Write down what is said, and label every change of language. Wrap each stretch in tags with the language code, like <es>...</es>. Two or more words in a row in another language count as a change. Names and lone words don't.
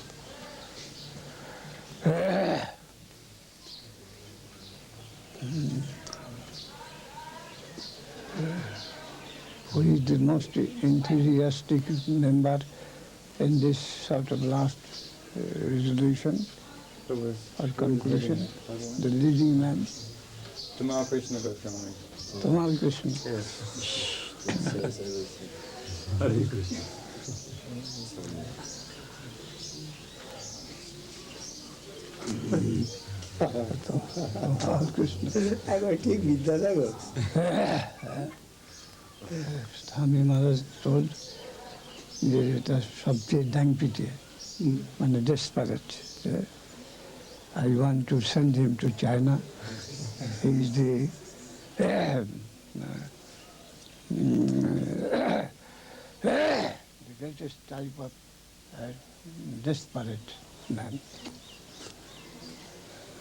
<en>Who is the most enthusiastic member in this sort of last resolution or conclusion? The leading man? Tamal Krishna Goswami. Tamal Krishna. Yes. Hare Krishna. Tamal Krishna.</en> <bn>একবার ঠিক বিদ্যাসাগর। Swami Maharaj told যে এটা সবচেয়ে ডাং পিটিয়ে মানে desperate.</bn> <en>I want to send him to China. He is the greatest type of desperate man.</en>